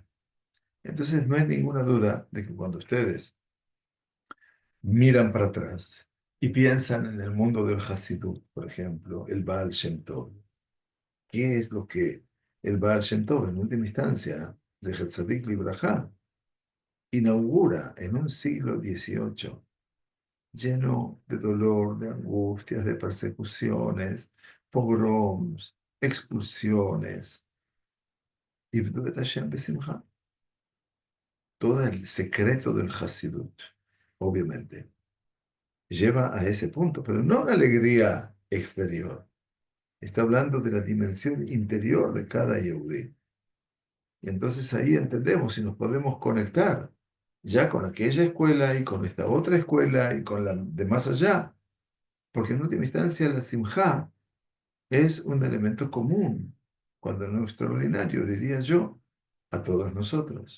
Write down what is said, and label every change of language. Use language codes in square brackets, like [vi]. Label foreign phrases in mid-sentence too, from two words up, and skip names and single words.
[es] Entonces, no hay ninguna duda de que cuando ustedes miran para atrás y piensan en el mundo del Hasidut, por ejemplo, el Baal Shem Tov, ¿qué es lo que el Baal Shem Tov, en última instancia, de [he] זכר צדיק לברכה, [es] inaugura en un siglo XVIII, lleno de dolor, de angustias, de persecuciones, pogroms, expulsiones? [he] עבדו את השם בשמחה. [es] Todo el secreto del Hasidut, obviamente, lleva a ese punto, pero no una alegría exterior. Está hablando de la dimensión interior de cada Yehudí. Y entonces ahí entendemos y nos podemos conectar ya con aquella escuela y con esta otra escuela y con la de más allá, porque en última instancia la simjá es un elemento común, cuando no extraordinario, diría yo, a todos nosotros.